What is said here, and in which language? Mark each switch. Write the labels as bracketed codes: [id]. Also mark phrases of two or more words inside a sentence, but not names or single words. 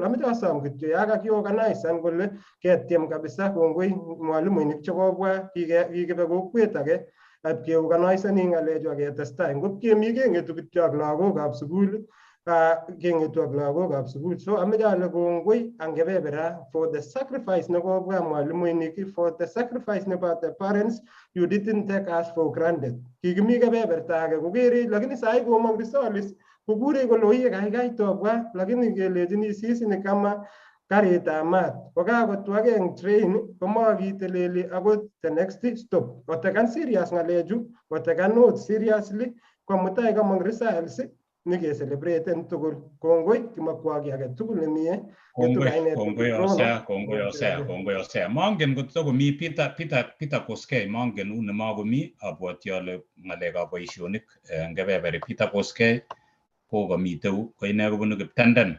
[kln] Ameche asom kityo ya kakiorganisan kole ketiem kabisa. Kongoi mwalimuinik chekobwa kikebe kokwet age ab keorganisani ng'alechu aketestai. Ngot kemi keng'etu kityo ak lagokab sukul keng'etu ak lagokab sukul. So ameche ale kongoi ang kebebera [en] for the sacrifice [kln] nekobwa mwalimuinik, [en] for the sacrifice [kln] nebo [en] the parents. You didn't take us for granted. [kln] Kikimi kebeberta age kokere, lakini sai komong results kukure kole oye kaikai tobwa, lakini kelechini [sw] sisi ni kama [kln] karitab maat. Kokakotwage eng train komakiteleli akot [en] the next stop. [kln] Kotekan serious ng'alechu, kotekan [en] notes seriously, [kln] kwa mutai kamong results nike celebraten tugul. Kongoi kimakwaki age tugul nemie. Kongoi osea. Mongen kotko komi Peter Koskei, mongen une makomi, abwoti ale ng'alekab boisionik ngebeberi Peter Koskei ko kamiteu ko ine kobunu Kiptended.